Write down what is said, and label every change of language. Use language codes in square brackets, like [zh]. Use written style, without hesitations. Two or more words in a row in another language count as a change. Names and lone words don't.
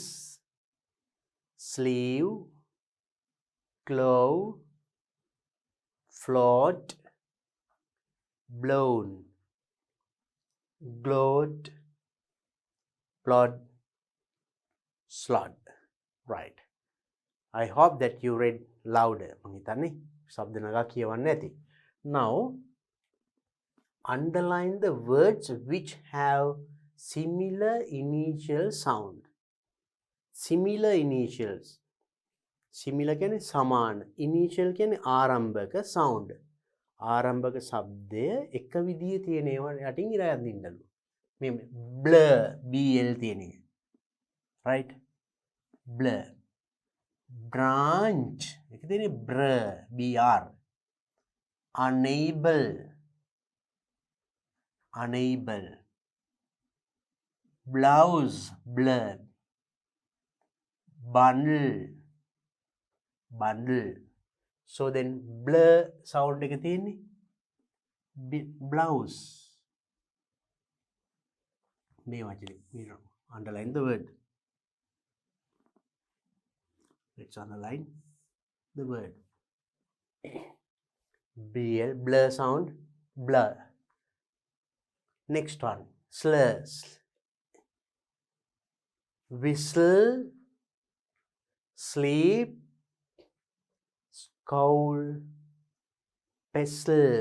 [en] Sleeve. Claw. Float. Blown. Gloat. Plod. Slot. Right. I hope that you read louder. [si] මං හිතන්නේ ශබ්ද නගා කියවන්න ඇති. [en] Now underline the words which have similar initial sound. Similar initials. Similar [si] කියන්නේ සමාන. Initial කියන්නේ ආරම්භක sound. ආරම්භක શબ્දය එක විදිහේ තියෙන ඒවා යටින් ඉර යදින්නලු. මේ [en] blur bl [si] තියෙන එක. Right? [en] Blur. Branch [si] එක තියෙන්නේ [en] br br. Unable. Unable. Blouse blur. Bundle. Bundle. So then blur sound [si] එක තියෙන්නේ [en] blouse. [si] මේ වචනේ [en] underline the word. Let's underline the word. Bl, blur sound, blur. Next one, slurs. Whistle, sleep, scowl, pestle.